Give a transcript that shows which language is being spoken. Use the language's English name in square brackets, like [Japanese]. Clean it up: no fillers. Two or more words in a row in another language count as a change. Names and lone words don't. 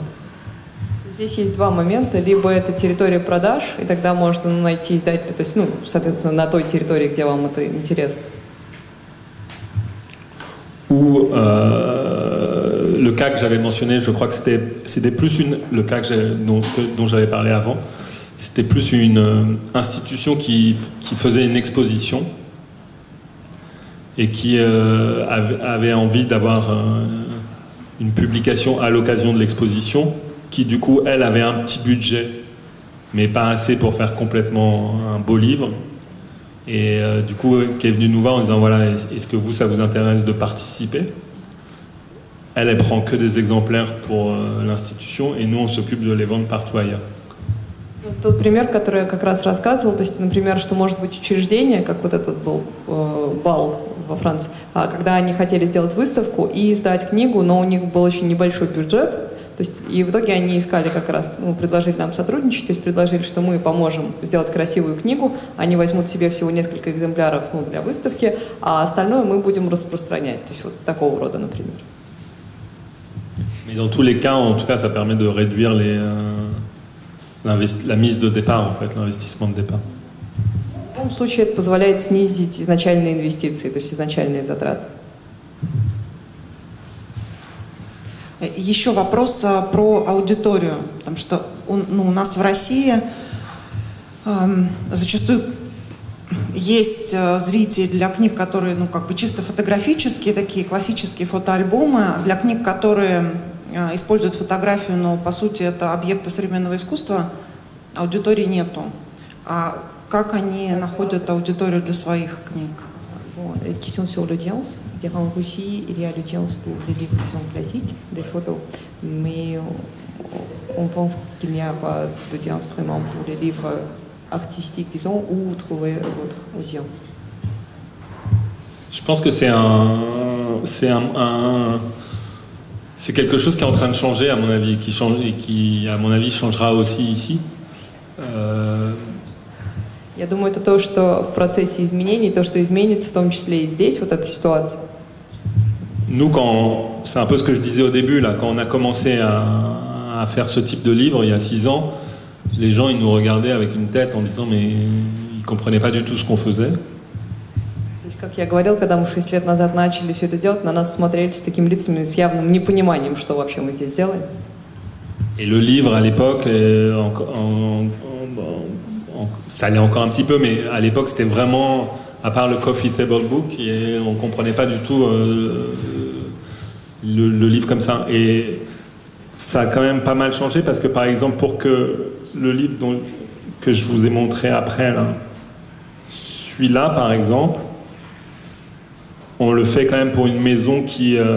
[Russian] Здесь есть два момента. Либо это территория продаж, и тогда можно найти издателя, то есть, ну, соответственно, на той территории, где вам это интересно. [French] Ou le cas que j'avais mentionné, je crois que c'était plus le cas dont j'avais parlé avant, c'était plus une institution qui faisait une exposition et qui avait envie d'avoir une publication à l'occasion de l'exposition, qui du coup, elle, avait un petit budget, mais pas assez pour faire complètement un beau livre. Et du coup, qui est venue nous voir en disant, voilà, est-ce que ça vous intéresse de participer? Elle prend que des exemplaires pour l'institution, et nous, on s'occupe de les vendre partout ailleurs. [Russian] Тот пример, который я как раз рассказывал, то есть, например, что может быть учреждение, как вот этот был бал во Франции, когда они хотели сделать выставку и издать книгу, но у них был очень небольшой бюджет. То есть, и в итоге они искали как раз, ну, предложили нам сотрудничать, то есть предложили, что мы поможем сделать красивую книгу, они возьмут себе всего несколько экземпляров, ну, для выставки, а остальное мы будем распространять. То есть вот такого рода, например. [French] Mais dans tous les cas, en tout cas, ça permet de réduire la mise de départ, en fait, l'investissement de départ. [Russian] В любом случае это позволяет снизить изначальные инвестиции, то есть изначальные затраты. Еще вопрос про аудиторию, потому что у нас в России зачастую есть зрители для книг, которые, ну, как бы чисто фотографические, такие классические фотоальбомы, для книг, которые используют фотографию, но по сути это объекты современного искусства, аудитории нету. А как они находят аудиторию для своих книг? [French] Bon, une question sur l'audience, c'est-à-dire en Russie, il y a l'audience pour les livres, disons, classiques, des photos, mais on pense qu'il n'y a pas d'audience vraiment pour les livres artistiques, disons, où vous trouvez votre audience. Je pense que c'est quelque chose qui est en train de changer, à mon avis, et qui, à mon avis, changera aussi ici. [Russian] Я думаю, это то, что в процессе изменений, то, что изменится, в том числе и здесь, вот эта ситуация. [French] Nous, c'est un peu ce que je disais au début, là, quand on a commencé à faire ce type de livre il y a 6 ans, les gens ils nous regardaient avec une tête en disant mais ils comprenaient pas du tout ce qu'on faisait. [Russian] То есть, как я говорил, когда мы 6 лет назад начали все это делать, на нас смотрели с такими лицами, с явным непониманием, что вообще мы здесь делаем. [French] Et le livre à l'époque, ça allait encore un petit peu, mais à l'époque c'était vraiment, à part le [English] coffee table book, [French] on ne comprenait pas du tout le livre comme ça. Et ça a quand même pas mal changé parce que par exemple pour que le livre que je vous ai montré après, là, celui-là par exemple, on le fait quand même pour une maison qui...